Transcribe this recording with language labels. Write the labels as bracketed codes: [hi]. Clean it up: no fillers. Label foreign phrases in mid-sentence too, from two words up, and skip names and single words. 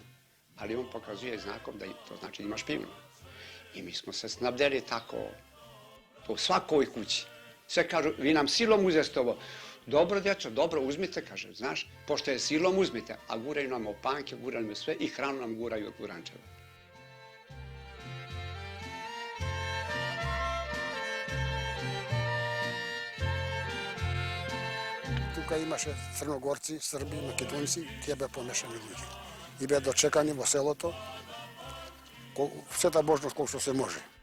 [sr] Ali on pokazuje znakom da to znači ima špijuna. I mi smo se snabdeli tako po svakoj kući. Sve kažu, vi nam silom uzeste ovo. Dobro, djeco, dobro, uzmite, kaže, znaš, pošto je silom uzmite, a guraju nam opanke, guraju nam sve i hranu nam guraju od gurančeva. [mk] Тука имаше црногорци, срби, македонци, тие беа помешани луѓе. И беа дочекани во селото, сета можност колку што се може.